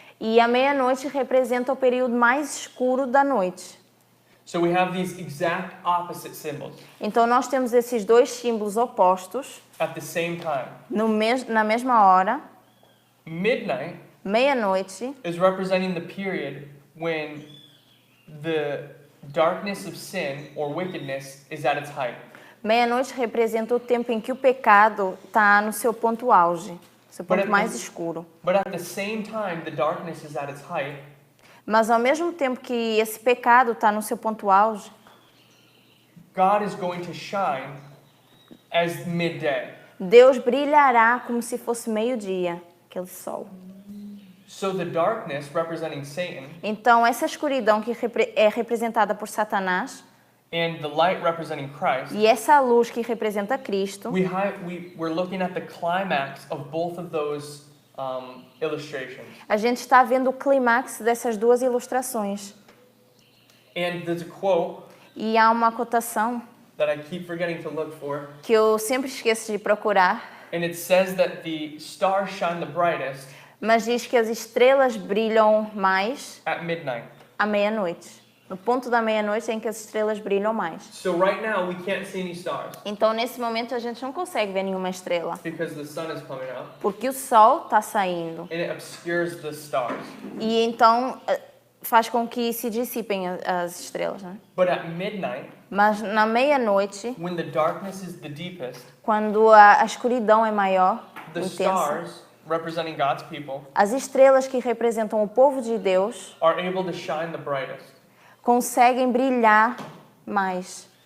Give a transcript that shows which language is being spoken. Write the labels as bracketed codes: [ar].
[pt] E a meia-noite representa o período mais escuro da noite. [en] So we have these exact opposite symbols [pt] Então, nós temos esses dois símbolos opostos [en] at the same time. [pt] na mesma hora. [en] Midnight [pt] Meia-noite [en] is representing the period when the darkness of sin or wickedness is at its height. [pt] Meia-noite representa o tempo em que o pecado está no seu ponto auge, seu ponto mais escuro. [en] But at the same time the darkness is at its height, [pt] Mas ao mesmo tempo que esse pecado está no seu ponto auge, [en] God is going to shine as midday. [pt] Deus brilhará como se fosse meio-dia, aquele sol. [en] So the darkness representing Satan [pt] Então, essa escuridão que é representada por Satanás [en] and the light representing Christ, [pt] e essa luz que representa Cristo, [en] we're looking at the climax of both of those illustrations. [pt] a gente está vendo o clímax dessas duas ilustrações. [en] And there's a quote [pt] E há uma cotação [en] that I keep forgetting to look for, [pt] que eu sempre esqueço de procurar, [en] and it says that the stars shine the brightest [pt] mas diz que as estrelas brilham mais [en] at midnight. [pt] à meia-noite. No ponto da meia-noite é em que as estrelas brilham mais. [en] So right now we can't see any stars [pt] Então, nesse momento, a gente não consegue ver nenhuma estrela, [en] because the sun is coming out [pt] porque o sol está saindo. [en] and it obscures the stars. [pt] E então faz com que se dissipem as estrelas, né? [en] But at midnight, [pt] Mas na meia-noite, [en] when the darkness is the deepest, [pt] quando a escuridão é maior, [en] the [pt] intensa, [en] stars representing God's people [pt] as estrelas que representam o povo de Deus [en] are able to shine the brightest [pt] conseguem brilhar mais,